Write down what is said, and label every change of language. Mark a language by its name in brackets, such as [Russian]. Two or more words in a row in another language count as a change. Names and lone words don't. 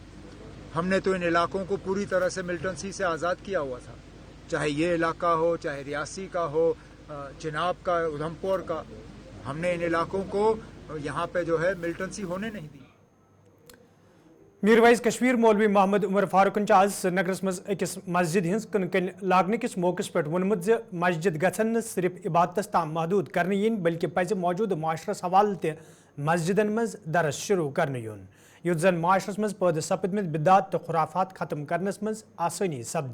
[Urdu] ہم نے تو ان علاقوں کو پوری طرح سے ملٹنسی سے آزاد کیا ہوا تھا, چاہے یہ علاقہ ہو, چاہے ریاسی کا ہو, چناب کا, ادھمپور کا. ہم نے ان علاقوں کو یہاں پہ جو ہے ملٹنسی ہونے نہیں دی. [Kashmiri] میر وائز کشمیر مولوی محمد عمر فاروقن آز سری نگرس مز اکس مسجد ہز کن لاگن کس موقع پہ ونمت زِ مسجد گھن صرف عبادتس تام محدود کرنے ین بلکہ پزِ موجودہ معاشرس حوالہ تہ مسجدن مز درس شروع کرنے یون یُتھ زن معاشرس مز پٲدٕ سپدمت بدعات تہ خرافات ختم کرنس مز آسانی سپدِ.